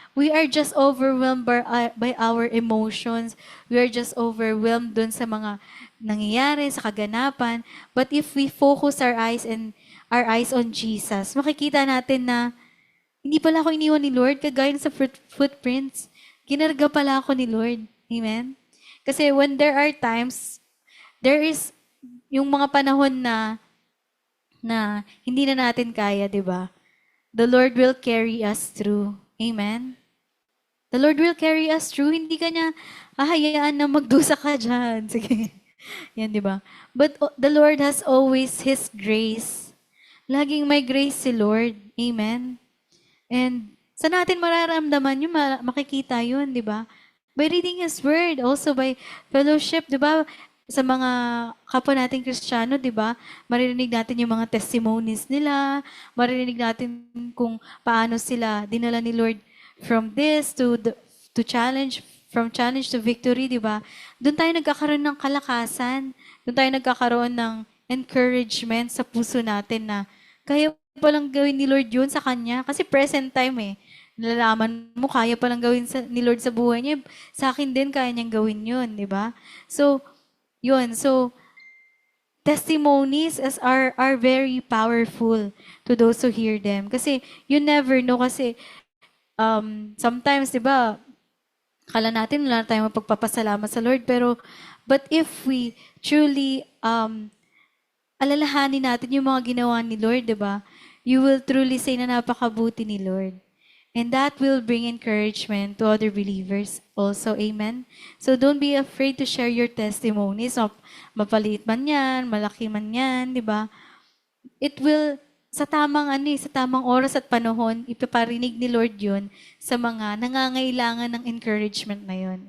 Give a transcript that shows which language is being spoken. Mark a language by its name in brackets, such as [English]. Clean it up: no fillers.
[English] We are just overwhelmed by our emotions. We are just overwhelmed [Filipino] dun sa mga nangyayari, sa kaganapan. [English] But if we focus our eyes on Jesus, [Filipino] makikita natin na hindi pala ako iniwan ni Lord, kagaya sa footprints. Kinarga pala ako ni Lord. Amen? Kasi [English] when there are times, there is [Filipino] yung mga panahon na hindi na natin kaya, di ba? [English] The Lord will carry us through. Amen? The Lord will carry us through. [Filipino] Hindi ka niya hahayaan na magdusa ka dyan. Sige. Yan, di ba? [English] But the Lord has always His grace. [Filipino] Laging may grace si Lord. [English] Amen? [Filipino] And sa natin mararamdaman yun, makikita yun, di ba? [English] By reading His Word, also by fellowship, di ba? [Filipino] Sa mga kapwa nating Kristiyano, di ba? Maririnig natin yung mga testimonies nila, maririnig natin kung paano sila dinala ni Lord [English] from this to challenge, from challenge to victory, [Filipino] di ba? Doon tayo nagkakaroon ng kalakasan, doon tayo nagkakaroon ng encouragement sa puso natin na kaya palang gawin ni Lord yun sa Kanya. Kasi present time eh. Nalalaman mo, kaya palang gawin ni Lord sa buhay niya. Sa akin din, kaya niyang gawin yun, di ba? So, yun. [English] So, testimonies are very powerful to those who hear them. [Filipino] Kasi, [English] you never know. [Filipino] Kasi, [English] sometimes, [Filipino] di ba, kala natin wala tayong mapagpapasalamat sa Lord. [English] But if we truly, [Filipino] alalahanin natin yung mga ginawa ni Lord, di ba? [English] You will truly say [Filipino] na napakabuti ni Lord. [English] And that will bring encouragement to other believers also. Amen? So don't be afraid to share your testimonies. [Filipino] Mapaliit man yan, malaki man yan, di ba? [English] It will, [Filipino] sa tamang oras at panahon, ipaparinig ni Lord yun sa mga nangangailangan ng encouragement na yun.